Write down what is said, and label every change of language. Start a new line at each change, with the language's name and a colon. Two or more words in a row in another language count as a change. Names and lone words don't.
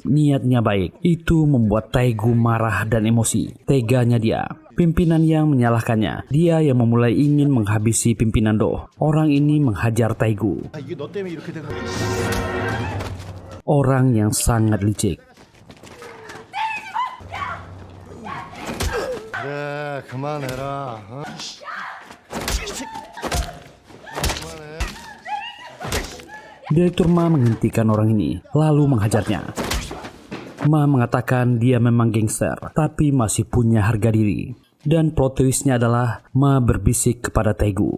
Indonesian: Niatnya baik. Itu membuat Taegu marah dan emosi. Teganya dia. Pimpinan Yang menyalahkannya. Dia yang memulai ingin menghabisi pimpinan Do. Orang ini menghajar Taegu. Orang yang sangat licik.
Korean: 그래 그만해라. 어?
Indonesian: Direktur Ma menghentikan orang ini, lalu menghajarnya. Ma mengatakan dia memang gangster, tapi masih punya harga diri. Dan
English: plot twistnya
Indonesian: adalah Ma berbisik kepada Taegu.